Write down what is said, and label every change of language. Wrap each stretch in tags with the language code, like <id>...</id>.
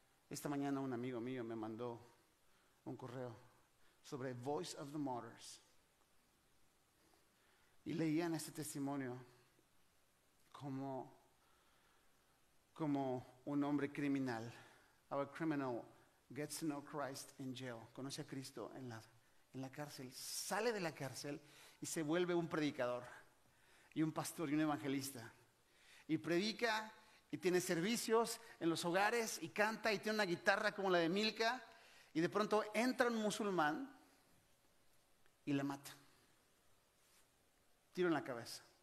<es>Esta mañana un amigo mío me mandó un correo sobre Voice of the Martyrs. Y leían este testimonio como un hombre criminal.</es> <en>Our criminal gets to know Christ in jail.</en> <es>Conoce a Cristo en la cárcel. Sale de la cárcel y se vuelve un predicador y un pastor y un evangelista. Y predica y tiene servicios en los hogares y canta y tiene una guitarra como la de Milka. Y de pronto entra un musulmán y le mata. Tiro en la cabeza.</es>